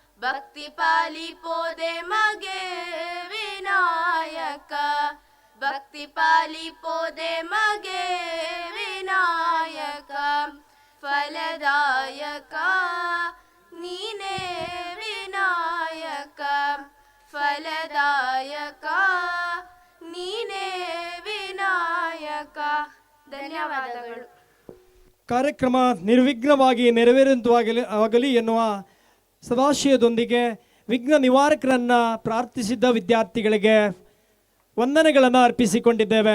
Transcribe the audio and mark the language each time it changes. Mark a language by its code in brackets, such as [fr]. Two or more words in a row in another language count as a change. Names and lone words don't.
[kn] ಭಕ್ತಿ ಪಾಲಿಪೋದೆ ಮಗೆ ವಿನಾಯಕ ಭಕ್ತಿ ಪಾಲಿಪೋದೆ ಮಗೆ ವಿನಾಯಕ ಫಲದಾಯಕ ನೀನೇ ವಿನಾಯಕ ಫಲದಾಯಕ ನೀನೇ ವಿನಾಯಕ. ಧನ್ಯವಾದಗಳು. ಕಾರ್ಯಕ್ರಮ ನಿರ್ವಿಘ್ನವಾಗಿ ನೆರವೇರುವಂತಾಗಲಿ ಎನ್ನುವ ಸದಾಶಯದೊಂದಿಗೆ ವಿಘ್ನ ನಿವಾರಕರನ್ನು ಪ್ರಾರ್ಥಿಸಿದ್ದ ವಿದ್ಯಾರ್ಥಿಗಳಿಗೆ ವಂದನೆಗಳನ್ನು ಅರ್ಪಿಸಿಕೊಂಡಿದ್ದೇವೆ.